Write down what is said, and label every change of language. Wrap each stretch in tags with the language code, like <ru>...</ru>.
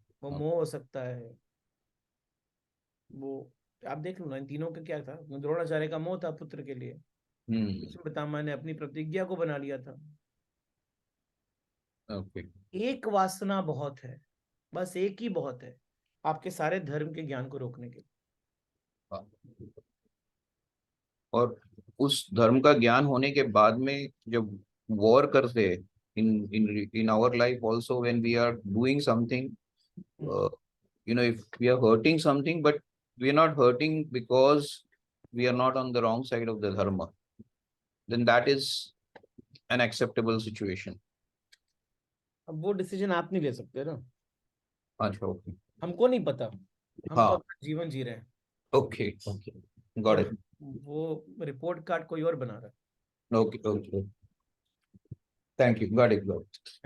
<hi>वो मोह हो सकता है, वो आप देख लो ना, इन तीनों का क्या था। द्रोणाचार्य का मोह था पुत्र के लिए, भीष्म पितामह ने अपनी प्रतिज्ञा को बना लिया था। ओके। एक वासना बहुत है, बस एक ही बहुत है आपके सारे धर्म के ज्ञान को रोकने के लिए। और उस धर्म का ज्ञान होने के बाद में जब वॉर करते हैं</hi> <en>in our life also, when we are doing something, if we are hurting something, but we are not hurting because we are not on the wrong side of the dharma, then that is an acceptable situation.</en> <hi>अब वो decision आप नहीं ले सकते ना। अच्छा, okay, हमको नहीं पता, हम तो हाँ, अपना जीवन जी रहे हैं।</hi> <en>okay, okay, got</en> <hi>तो</hi> <en>It.</en> <hi>वो रिपोर्ट कार्ड कोई और बना रहा है।</hi> <en>Okay okay, thank you, got it, got it.</en>